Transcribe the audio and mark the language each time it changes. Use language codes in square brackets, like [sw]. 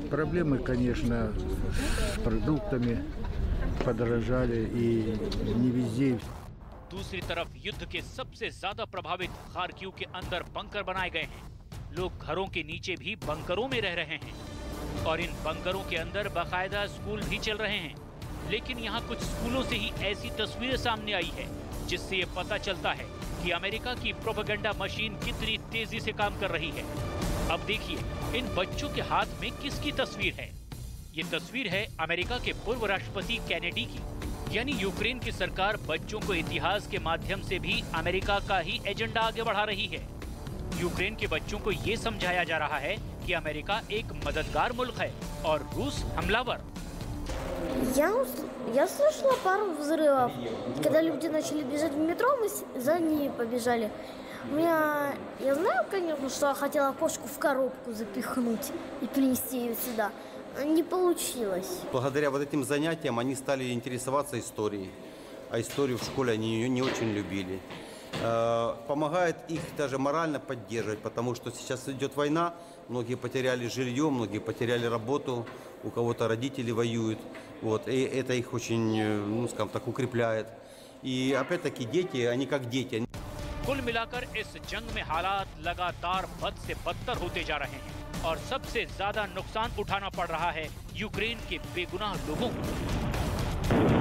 [ru] Проблемы, конечно, с продуктами подорожали и не везде. [hi] दूसरी तरफ युद्ध के सबसे ज्यादा प्रभावित खार्किव के अंदर बंकर बनाए गए हैं। लोग घरों के नीचे भी बंकरों में रह रहे हैं और इन बंकरों के अंदर बाकायदा स्कूल भी चल रहे हैं। लेकिन यहाँ कुछ स्कूलों से ही ऐसी तस्वीरें सामने आई है जिससे ये पता चलता है कि अमेरिका की प्रोपेगेंडा मशीन कितनी तेजी से काम कर रही है। अब देखिए इन बच्चों के हाथ में किसकी तस्वीर है। ये तस्वीर है अमेरिका के पूर्व राष्ट्रपति कैनेडी की। यानी यूक्रेन की सरकार बच्चों को इतिहास के माध्यम से भी अमेरिका का ही एजेंडा आगे बढ़ा रही है। यूक्रेन के बच्चों को ये समझाया जा रहा है कि अमेरिका एक मददगार मुल्क है और रूस हमलावर। [ru] Я слышала пару взрывов. Когда люди начали бежать в метро, мы за ними побежали. Я знаю, конечно, что я хотела кошку в коробку запихнуть и принести ее сюда. Не получилось. Благодаря вот этим занятиям они стали интересоваться историей. А историю в школе они ее не очень любили. Помогает их даже морально поддерживать, потому что сейчас идет война, многие потеряли жилье, многие потеряли работу, у кого-то родители воюют. Вот, и это их очень, ну, скажем так, укрепляет. И опять-таки дети, они как дети. [hi] कुल मिलाकर इस जंग में हालात लगातार बद से बदतर होते जा रहे हैं और सबसे ज्यादा नुकसान उठाना पड़ रहा है यूक्रेन के बेगुनाह लोगों को।